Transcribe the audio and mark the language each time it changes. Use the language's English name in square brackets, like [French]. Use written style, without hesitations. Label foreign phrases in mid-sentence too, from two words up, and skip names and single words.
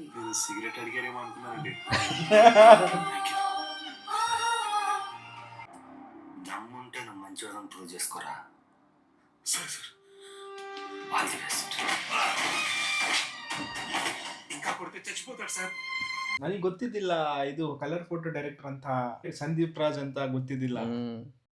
[Telugu] నేను సిగరెట్ అడిగారేమో అనుకున్నానండి. దమ్ముంటే నువ్వు మంచివాళ్ళని ప్రూవ్ చేసుకోరా. సరే సార్, [English] all the best. [Telugu] ఇంకా కొడితే చచ్చిపోతాడు సార్. [Kannada] ನನಗೆ ಗೊತ್ತಿದ್ದಿಲ್ಲ ಇದು ಕಲರ್ ಫೋಟೋ ಡೈರೆಕ್ಟರ್ ಅಂತ ಸಂದೀಪ್ ರಾಜ್ ಅಂತ ಗೊತ್ತಿದ್ದಿಲ್ಲ.